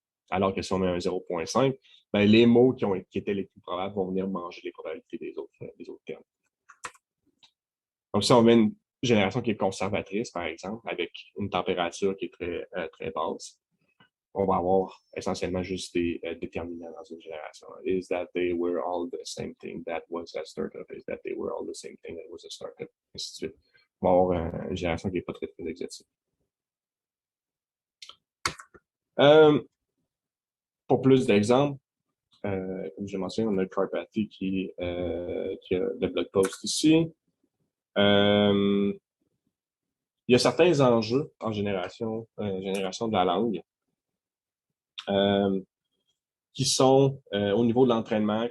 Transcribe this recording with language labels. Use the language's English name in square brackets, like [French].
[French] Alors que si on met un 0,5, ben, les mots qui étaient les plus probables vont venir manger les probabilités des autres termes. Donc, si on met une génération qui est conservatrice, par exemple, avec une température qui est très basse, on va avoir essentiellement juste des déterminants dans une génération. [English] Is that they were all the same thing that was a startup? Is that they were all the same thing that was a startup? [French] Et ainsi de suite. On va avoir une génération qui n'est pas très exotique. Pour plus d'exemples, comme j'ai mentionné, on a le Carpathy qui a le blog post ici. Il y a certains enjeux en génération de la langue qui sont au niveau de l'entraînement.